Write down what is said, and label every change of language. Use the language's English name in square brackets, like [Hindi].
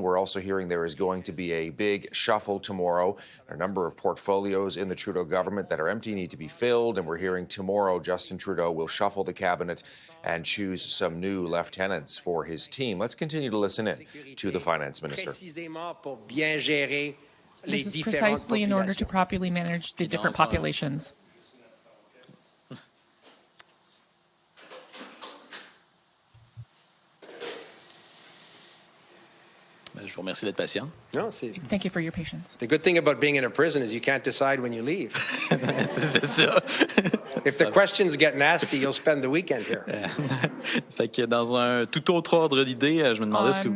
[English] We're also hearing there is going to be a big shuffle tomorrow. A number of portfolios in the Trudeau government that are empty need to be filled, and we're hearing tomorrow Justin Trudeau will shuffle the cabinet and choose some new lieutenants for his team. Let's continue to listen in to the Finance Minister. [French] Précisément pour bien gérer les [English] This is [French] différentes [English] precisely in order to [French] populations. [English] properly manage the different populations. [French] Je vous remercie d'être patient. Non, c'est [English] Thank you for your patience. the good thing about being in a prison is you can't decide when you leave. [French] C'est ça. [English] If the questions get nasty, you'll spend the weekend here. [French] Fait que dans un tout autre ordre d'idée, je me demandais ce que vous